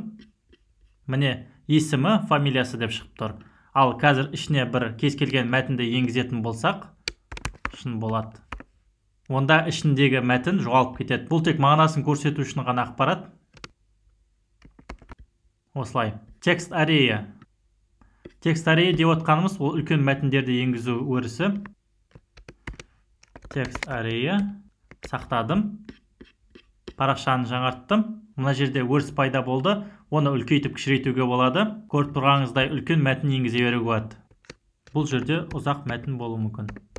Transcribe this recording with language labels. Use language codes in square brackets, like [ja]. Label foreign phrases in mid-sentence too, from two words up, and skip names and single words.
[kk] Міне есімі, фамилиясы деп шығып тұр. Ал қазір ішіне бір кез келген мәтінді енгізетін болсақ, шын болады. Онда ішіндегі мәтін жоғалып кетеді. Бұл тек мағынасын көрсету үшін ғана ақпарат. Осылай. [en] Text array. Text array [kk] деп отқанымыз ол үлкен мәтіндерді енгізу өрісі. [en] Text array. Сақтадым. [kk] Парақшаны жаңарттым. Мына жерде өріс пайда болды. Оны үлкейтіп кішірейтуге болады. Көріп тұрғаныңыздай үлкен мәтін енгізе беруге болады. Бұл жерде ұзақ мәтін болуы мүмкін.